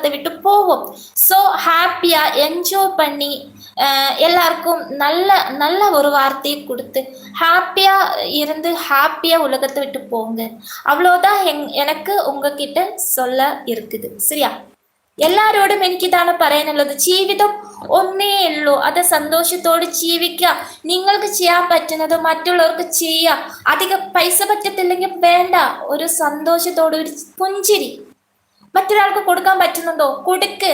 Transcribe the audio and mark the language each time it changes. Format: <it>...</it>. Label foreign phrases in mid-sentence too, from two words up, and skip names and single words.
<ta>உலகத்தை விட்டு போவோம். ஸோ ஹாப்பியா என்ஜாய் பண்ணி எல்லாருக்கும் நல்ல நல்ல ஒரு வார்த்தையை கொடுத்து ஹாப்பியா இருந்து ஹாப்பியா உலகத்தை விட்டு போங்க. அவ்வளோதான் எனக்கு உங்ககிட்ட சொல்ல இருக்குது. சரியா?</ta> <ml>എല്ലാരോടും എനിക്കിതാണ് പറയാനുള്ളത്. ജീവിതം ഒന്നേ ഉള്ളൂ, അത് സന്തോഷത്തോടെ ജീവിക്കുക. നിങ്ങൾക്ക് ചെയ്യാൻ പറ്റുന്നത് മറ്റുള്ളവർക്ക് ചെയ്യുക. അധികം പൈസ പറ്റത്തില്ലെങ്കിൽ വേണ്ട, ഒരു സന്തോഷത്തോടെ ഒരു പുഞ്ചിരി മറ്റൊരാൾക്ക് കൊടുക്കാൻ പറ്റുന്നുണ്ടോ കൊടുക്ക്.</ml>